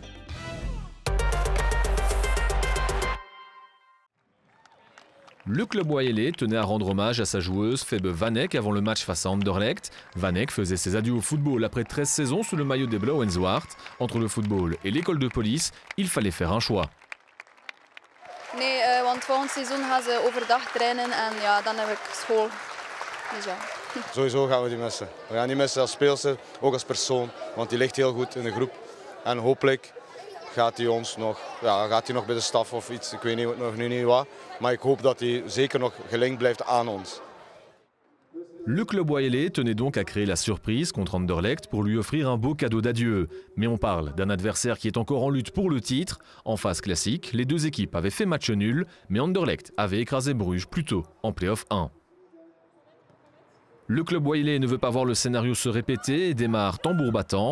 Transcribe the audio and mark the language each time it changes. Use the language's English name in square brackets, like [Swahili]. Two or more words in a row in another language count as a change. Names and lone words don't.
[French] Le club waalais tenait à rendre hommage à sa joueuse Febe Van Eyck avant le match face à Anderlecht. Van Eyck faisait ses adieux au football après 13 saisons sous le maillot des Blauw en Zwart. Entre le football et l'école de police, il fallait faire un choix. [Dutch] Nee, want volgend seizoen gaan ze overdag trainen en ja, dan heb ik school. Dus ja. Sowieso gaan we die missen. We gaan die missen als speelster, ook als persoon, want die ligt heel goed in de groep. En hopelijk gaat hij ons nog, gaat hij nog bij de staf of iets, ik weet niet, nog nu niet wat. Maar ik hoop dat hij zeker nog gelinkt blijft aan ons. [French] Le club waalais tenait donc à créer la surprise contre Anderlecht pour lui offrir un beau cadeau d'adieu. Mais on parle d'un adversaire qui est encore en lutte pour le titre. En phase classique, les deux équipes avaient fait match nul, mais Anderlecht avait écrasé Bruges plus tôt, en play-off 1. Le club waalais ne veut pas voir le scénario se répéter et démarre tambour battant.